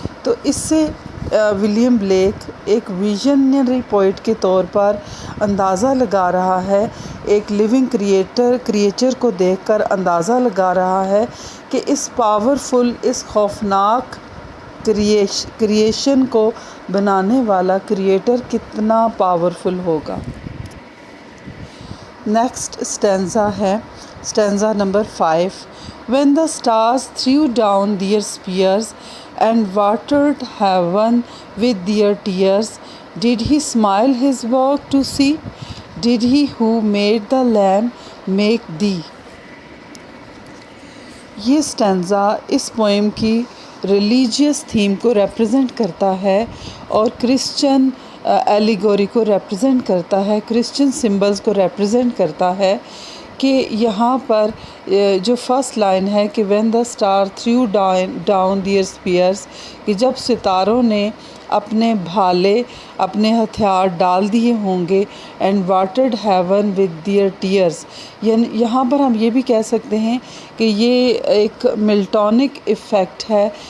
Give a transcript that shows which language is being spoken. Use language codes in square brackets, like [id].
[ur] تو اس سے William black ایک ویژنری پوئٹ کے طور پر اندازہ لگا رہا ہے، ایک لیونگ کریچر کو دیکھ کر اندازہ لگا رہا ہے کہ اس پاورفل، اس خوفناک کریشن کو بنانے والا کریٹر کتنا پاورفل ہوگا. نیکسٹ اسٹینزا ہے stanza number 5. [en] When the stars threw down their spears and watered heaven with their tears, did he smile his work to see? Did he who made the lamb make thee? [ur] یہ stanza اس poem کی religious theme کو represent کرتا ہے اور Christian ایلیگوری کو represent کرتا ہے، Christian symbols کو ریپرزینٹ کرتا ہے. کہ یہاں پر جو فرسٹ لائن ہے کہ [en] when the star threw down their spears، [ur] کہ جب ستاروں نے اپنے بھالے، اپنے ہتھیار ڈال دیے ہوں گے، [en] and watered heaven with their tears، [ur] یعنی یہاں پر ہم یہ بھی کہہ سکتے ہیں کہ یہ ایک ملٹونک ایفیکٹ ہے.